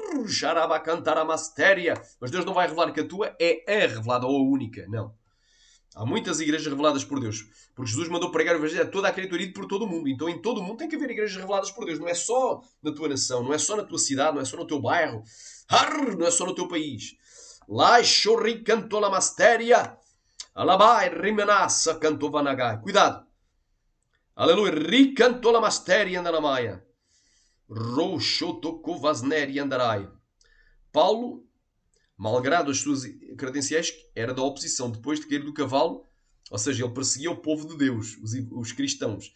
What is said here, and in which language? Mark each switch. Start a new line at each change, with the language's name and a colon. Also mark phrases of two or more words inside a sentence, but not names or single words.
Portuguese: Mas Deus não vai revelar que a tua é a revelada ou a única. Não. Há muitas igrejas reveladas por Deus. Porque Jesus mandou pregar o evangelho a toda a criatura e por todo o mundo. Então em todo o mundo tem que haver igrejas reveladas por Deus. Não é só na tua nação, não é só na tua cidade, não é só no teu bairro. Não é só no teu país. Lá chorri cantou la masteria. Alabai rimenassa cantou vanagai. Cuidado. Aleluia. Ri cantou la masteria andanamaia. Roxo tocou vasneri andarai. Paulo, malgrado as suas credenciais, era da oposição. Depois de cair do cavalo, ou seja, ele perseguia o povo de Deus, os cristãos.